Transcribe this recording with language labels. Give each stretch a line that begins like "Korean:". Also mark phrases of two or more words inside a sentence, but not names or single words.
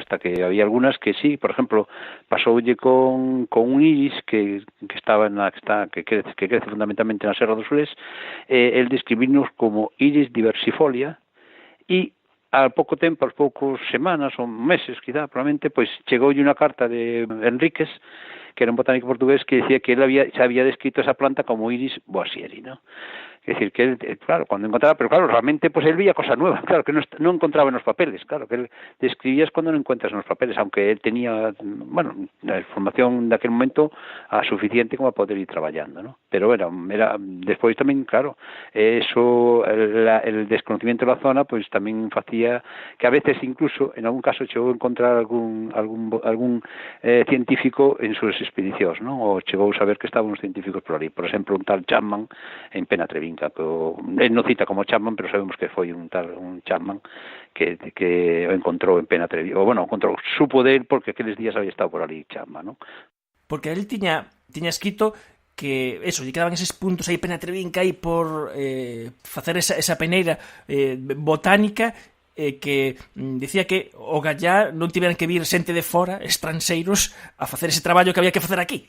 Spanish: Hasta que había algunas que sí,
Galician: por exemplo, pasoulle con un iris que estaba que crece fundamentalmente na Serra dos Frés,
Spanish: el describirnos como
Galician: iris diversifolia, e ao pouco tempo, aos poucos semanas ou meses, quizá, probablemente, pois chegoulle unha carta de Enríquez, que era un botánico portugués,
Spanish: que decía que él se había descrito esa planta
Galician: como iris boisieri, ¿no?
Spanish: Es decir, que él, claro, cuando encontraba, pero claro, realmente pues él veía cosas nuevas, claro, que no encontraba en los papeles, claro, que él describías cuando no encuentras en los papeles, aunque él tenía, la información de aquel momento suficiente como para poder ir trabajando, ¿no? Pero era después también, claro, eso, el desconocimiento de la zona, pues también hacía que a veces incluso, en algún caso, llegó a encontrar algún científico en sus expediciones, ¿no? O llegó a saber que estaban unos científicos por ahí, por ejemplo, un tal Chapman en Penatrevinca, pero él no cita como Chapman,
Galician: pero sabemos que foi un Chapman que encontrou en Penatrevinca,
Spanish: supo de él
Galician: porque aqueles días había estado por ali Chapman, ¿no? Porque él tiña escrito que eso, lle quedaban eses puntos aí Penatrevinca aí por facer esa peneira botánica, que dicía que o gallá non tiveran que vir xente de fora, estranxeiros, a facer ese traballo que había que facer aquí.